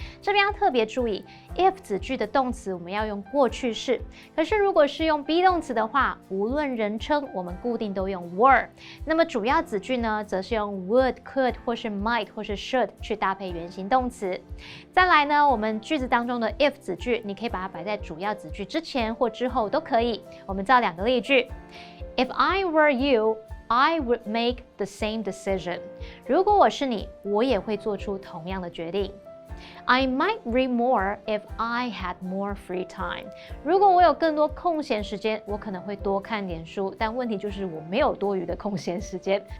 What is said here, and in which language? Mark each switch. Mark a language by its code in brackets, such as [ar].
[zh] 这边要特别注意 if 子句的动词我们要用过去式，可是如果是用 be 动词的话，无论人称我们固定都用 were。那么主要子句呢，则是用 would、could 或是 might 或是 should 去搭配原形动词。再来呢，我们句子当中的 if 子句，你可以把它摆在主要子句之前或之后都可以。我们造两个例句 [en] ：If I were you, I would make the same decision. [zh] 如果我是你，我也会做出同样的决定。 [en] I might read more if I had more free time. [zh] 如果我有更多空闲时间，我可能会多看点书，但问题就是我没有多余的空闲时间。